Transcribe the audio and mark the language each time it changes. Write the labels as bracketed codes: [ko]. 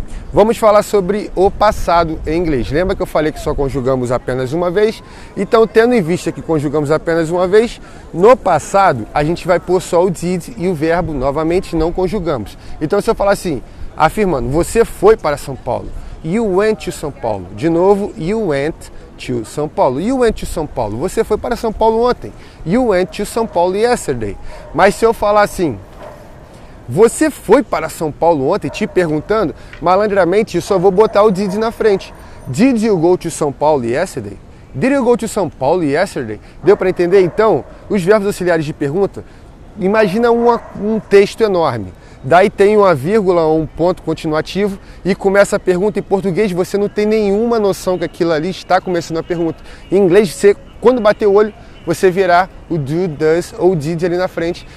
[pt] Vamos falar sobre o passado em inglês. Lembra que eu falei que só conjugamos apenas uma vez? Então, tendo em vista que conjugamos apenas uma vez, no passado, a gente vai pôr só o did e o verbo, novamente, não conjugamos. Então, se eu falar assim, afirmando, você foi para São Paulo. [en] You went to São Paulo. De novo, you went to São Paulo. You went to São Paulo. [pt] Você foi para São Paulo ontem. [en] You went to São Paulo yesterday. [pt] Mas se eu falar assim, você foi para São Paulo ontem, te perguntando, malandramente eu só vou botar o did na frente. [en] Did you go to São Paulo yesterday? Did you go to São Paulo yesterday? [pt] Deu para entender? Então, os verbos auxiliares de pergunta, imagina um texto enorme. Daí tem uma vírgula ou um ponto continuativo e começa a pergunta. Em português você não tem nenhuma noção que aquilo ali está começando a pergunta. Em inglês, você, quando bater o olho, você verá o do, does ou did ali na frente.